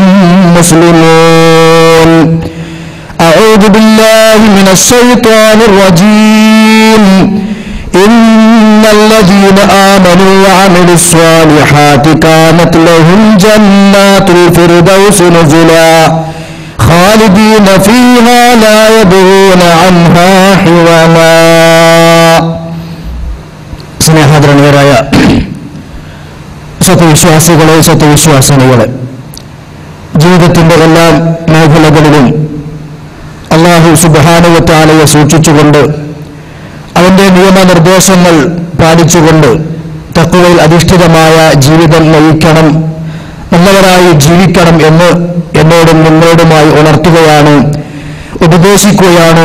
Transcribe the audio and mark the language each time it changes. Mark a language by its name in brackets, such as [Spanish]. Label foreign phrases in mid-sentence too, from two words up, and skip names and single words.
[Arabic] مسلمون أعوذ بالله من الشيطان الرجيم إن الذين آمنوا وعملوا الصالحات كانت لهم جنات الفردوس نزلا خالدين فيها لا يبغون عنها حولا [Malayalam] സ്നേഹാദരണീയരായ സത്യവിശ്വാസികളെ സത്യവിശ്വാസിനികളെ, ജീവിതത്തിന്റെ എല്ലാ മേഖലകളിലും [Arabic] الله سبحانه وتعالى [Malayalam] സൂക്ഷിച്ചുകൊണ്ട് അവന്റെ നിയമനിർദ്ദേശങ്ങൾ പാലിച്ചുകൊണ്ട് തഖ്വയിൽ അധിഷ്ഠിതമായ ജീവിതം നയിക്കണം, നല്ലവരായി ജീവിക്കണം എന്ന് എന്നോടും നിങ്ങളോടുമായി ഉണർത്തുകയാണ്, ഉപദേശിക്കുകയാണ്.